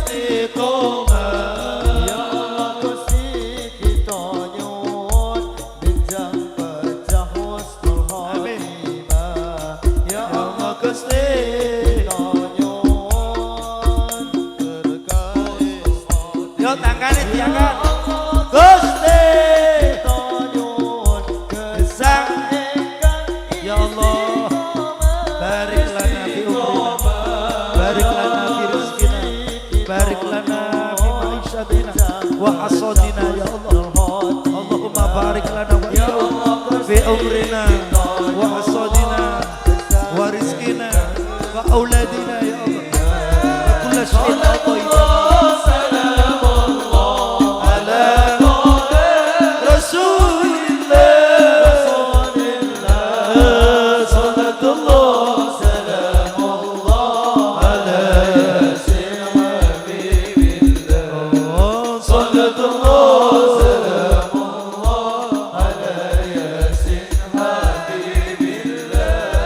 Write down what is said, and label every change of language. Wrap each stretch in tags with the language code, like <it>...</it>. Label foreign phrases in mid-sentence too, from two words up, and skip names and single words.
<ar>يا الله</ar> <jv>Gusti kita nyuwun benjang pejah</jv> <ar>حسن الخاتمة. يا الله</ar> <jv>Gusti kita nyuwun berkah yo tangane diangkat Gusti kita nyuwun gesang ingkang</jv> <ar>يا الله بارك لنا في عمرنا بارك لنا في رزقنا بارك لنا في معيشتنا وحسدنا يا الله. اللهم بارك لنا وفي عمرنا وحسدنا ورزقنا وأولادنا يا الله وكل شيء أعطيتنا على رسول الله صلاة الله سلام الله على يس حبيب الله. صلاة الله سلام الله على يس حبيب الله.</ar>